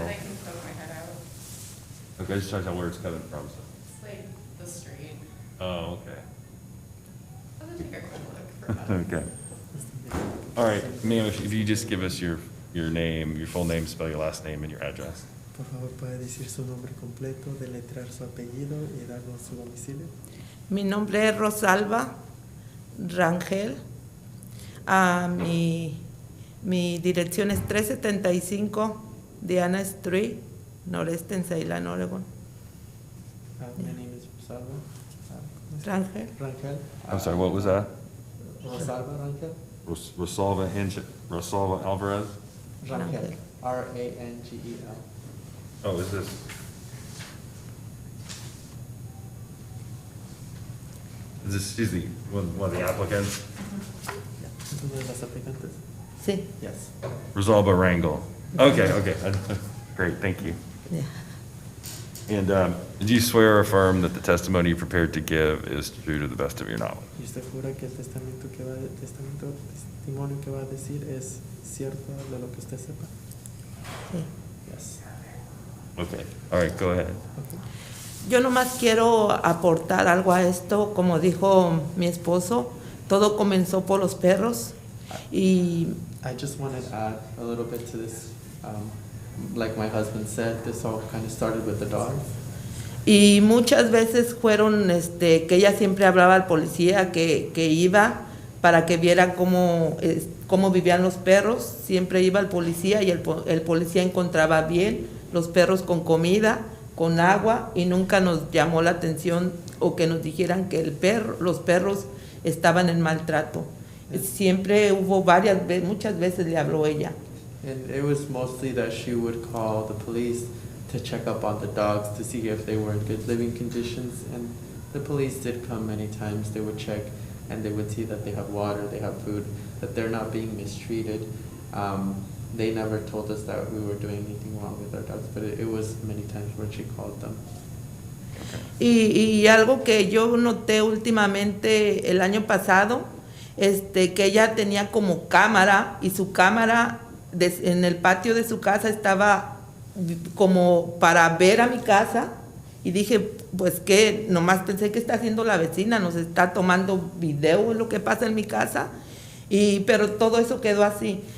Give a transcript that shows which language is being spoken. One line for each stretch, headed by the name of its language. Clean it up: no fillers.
English: but I can poke my head out. Okay, just try to tell where it's coming from. so. It's like the street. Oh, okay. I'll go take a quick look for a minute. Okay. All right, ma'am, if you just give us your name, your full name, spell your last name and your address.
Spanish: Por favor, puede decir su nombre completo, deletrear su apellido y darnos su domicilio. Mi nombre es Rosalba Rangel. Mi dirección es 375 Diana Street, noreste en Ceilán, Oregon.
English: My name is Rosalba. Rangel. Rangel. I'm sorry, what was that? Rosalba Rangel. Rosalba Alvarez? Rangel. Rangel. Oh, is this? She's one of the applicants?
Spanish: ¿Es una de las aplicantes? Sí.
English: Yes. Rosalba Rangel. Okay. Great, thank you. Yeah. And did you swear or affirm that the testimony you prepared to give is true to the best of your knowledge?
Spanish: ¿Y usted jura que el testimonio que va a decir es cierto de lo que usted sepa? Sí.
English: Yes. Okay, all right, go ahead.
Spanish: Yo nomás quiero aportar algo a esto, como dijo mi esposo, todo comenzó por los perros y
English: I just wanted to add a little bit to this. Like my husband said, this all kind of started with the dogs.
Spanish: Y muchas veces fueron, que ella siempre hablaba al policía que iba para que viera cómo vivían los perros. Siempre iba el policía y el policía encontraba bien los perros con comida, con agua, y nunca nos llamó la atención o que nos dijeran que los perros estaban en maltrato. Siempre hubo muchas veces le habló ella.
English: And it was mostly that she would call the police to check up on the dogs to see if they were in good living conditions. And the police did come many times. They would check and they would see that they have water, they have food, that they're not being mistreated. They never told us that we were doing anything wrong with our dogs, but it was many times when she called them.
Spanish: Y algo que yo noté últimamente el año pasado, que ella tenía como cámara, y su cámara en el patio de su casa estaba como para ver a mi casa, y dije, pues que nomás pensé que está haciendo la vecina, nos está tomando video de lo que pasa en mi casa, pero todo eso quedó así.